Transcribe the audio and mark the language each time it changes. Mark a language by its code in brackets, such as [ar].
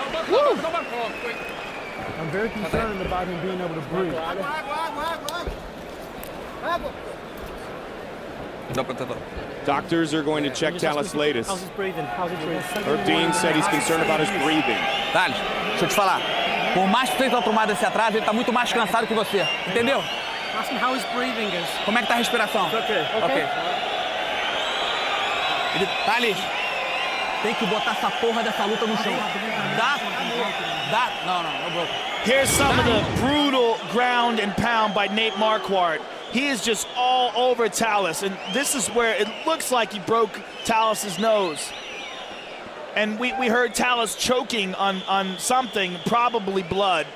[en] Woo. I'm very concerned about him being able to breathe. Doctors are going to check Tallis Leitis. How's his breathing? How's his breathing? Herb Dean said he's concerned about his breathing. [pt] Thales, deixa eu te falar. Por mais que tu tenha tomado esse atraso, ele tá muito mais cansado que você. Entendeu? [en] Ask him how his breathing is. [pt] Como é que tá a respiração? Ok. Thales, tem que botar essa porra dessa luta no chão. Dá? Dá? Não, [en] broke. Here's some of the brutal ground and pound by Nate Marquardt. He is just all over Tallis, and this is where it looks like he broke Tallis's nose. And we heard Tallis choking on something, probably blood.